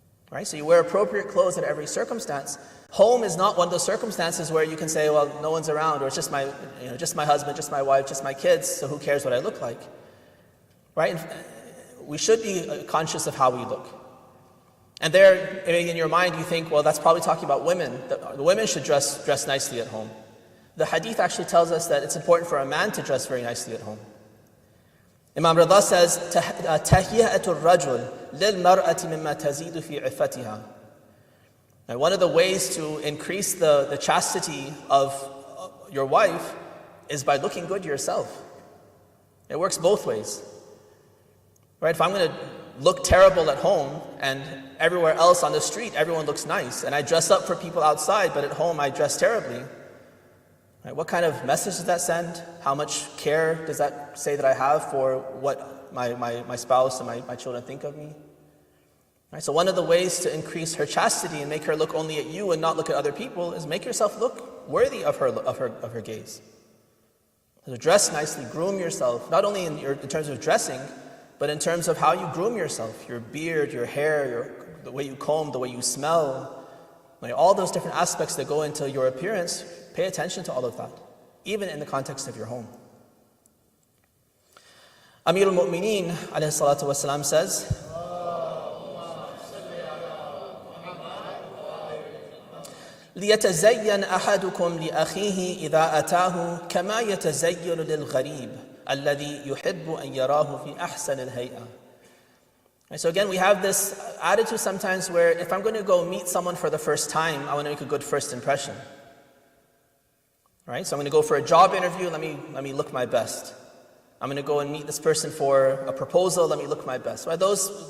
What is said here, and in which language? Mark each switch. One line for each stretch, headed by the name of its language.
English: Right? So you wear appropriate clothes at every circumstance. Home is not one of those circumstances where you can say, well, no one's around, or it's just my husband, just my wife, just my kids, so who cares what I look like? Right? We should be conscious of how we look. And there, in your mind, you think, well, that's probably talking about women. The women should dress nicely at home. The hadith actually tells us that it's important for a man to dress very nicely at home. Imam Rida says,
Arabic: تَهْيَئَةُ الرَّجُلِ لِلْمَرْأَةِ مِمَّا تَزِيدُ فِي عِفَّتِهَا.
English: Now, one of the ways to increase the chastity of your wife is by looking good yourself. It works both ways. Right? If I'm going to look terrible at home and everywhere else on the street everyone looks nice, and I dress up for people outside, but at home I dress terribly, right? What kind of message does that send? How much care does that say that I have for what my spouse and my children think of me? Right? So one of the ways to increase her chastity and make her look only at you and not look at other people is make yourself look worthy of her gaze. So dress nicely, groom yourself, not only in terms of dressing, but in terms of how you groom yourself, your beard, your hair, the way you comb, the way you smell, like all those different aspects that go into your appearance, pay attention to all of that, even in the context of your home.
Arabic: Amir al-Mu'mineen alayhi salatu wasalam
English: says,
Arabic: لِيَتَزَيَّنْ أَحَدُكُمْ لِأَخِيهِ إِذَا أَتَاهُ كَمَا يَتَزَيَّنُ لِلْغَرِيبِ الَّذِي يُحِبُّ أَنْ يَرَاهُ فِي أَحْسَنِ الْهَيْئَةِ.
English: So again, we have this attitude sometimes where if I'm going to go meet someone for the first time, I want to make a good first impression. Right? So I'm going to go for a job interview, let me look my best. I'm going to go and meet this person for a proposal, let me look my best. Right?